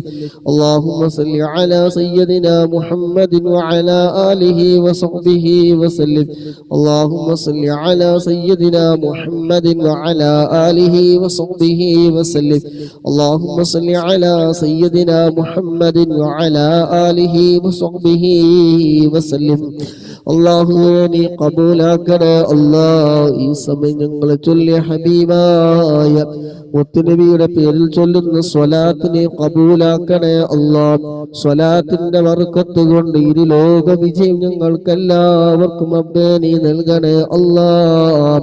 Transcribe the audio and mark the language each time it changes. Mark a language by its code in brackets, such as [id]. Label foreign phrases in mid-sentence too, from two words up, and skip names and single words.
[ar] اللهم صل على سيدنا محمد وعلى آله وصحبه وسلم. اللهم صل على سيدنا محمد وعلى آله وصحبه وسلم. اللهم صل على سيدنا محمد وعلى آله وصحبه وسلم. [ml] അല്ലാഹുവേ നീ ഖബൂലാക്കണേ അല്ലാഹ്. ഈ സമയം ഞങ്ങൾ ചൊല്ലിയ ഹബീബായ മുത്തുനബിയുടെ പേരിൽ ചൊല്ലുന്ന സ്വലാത്ത് നീ ഖബൂലാക്കണേ അല്ലാഹ്. സ്വലാത്തിന്റെ ബർക്കത്ത് കൊണ്ട് ഇരു ലോക വിജയം ഞങ്ങൾക്കെല്ലാവർക്കും റബ്ബേ നീ നൽകണേ അല്ലാഹ്.